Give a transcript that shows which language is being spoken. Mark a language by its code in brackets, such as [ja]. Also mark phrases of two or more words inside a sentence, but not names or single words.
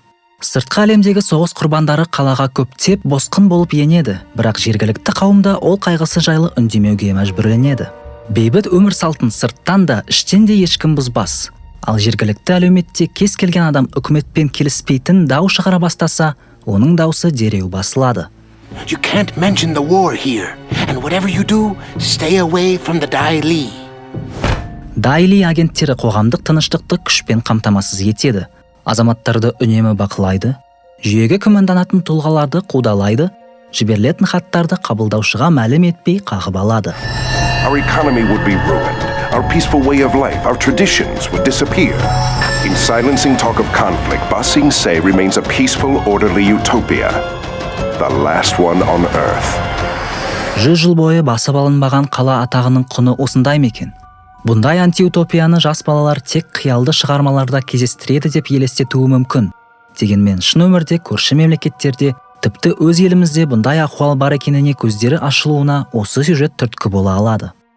[kk] Сыртқы әлемдегі соғыс құрбандары қалаға көптеп босқын болып енеді, бірақ жергілікті қауымда ол қайғысы жайлы үндемеуге мәжбүрленеді. Бейбіт өмір салтын сырттан да, іштен де ешкім бұзбас. Ал жергілікті әлеуметте кез келген адам үкіметпен келіспейтін дау шығара бастаса, оның даусы дереу басылады. [en] You can't mention the war here. And whatever you do, stay away from the Dai Li. [kk] Дайли агенттері қоғамдық тыныштықты күшпен қамтамасыз етеді. Азаматтарды үнемі бақылайды, жүйеге күмәнданатын тұлғаларды қудалайды, жіберілетін хаттарды қабылдаушыға мәлім етпей қағып алады. [en] Our economy would be ruined. Our peaceful way of life, our traditions would disappear. In silencing talk of conflict, Ba Sing Se remains a peaceful, orderly utopia. The last one on earth. [kk] 100 жыл бойы басып алынбаған қала атағының құны осындай мекен. Бұндай антиутопияны жас балалар тек қиялды шығармаларда кездестіреді деп елестетуі мүмкін. Дегенмен шын өмірде көрші мемлекеттерде, тіпті өз елімізде бұндай ахуал бар екеніне көздері ашылуына осы сюжет түрткі бола алады.